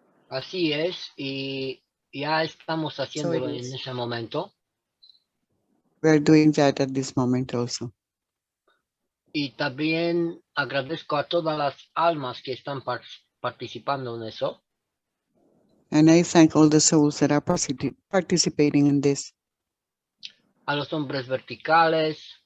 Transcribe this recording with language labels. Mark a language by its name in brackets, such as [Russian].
[Spanish] Así es, y ya estamos haciéndolo en ese momento. [English] We are doing that at this moment also. [Spanish] Y también agradezco a todas las almas que están participando en eso. [English] And I thank all the souls that are participating in this. [Spanish] A los hombres verticales.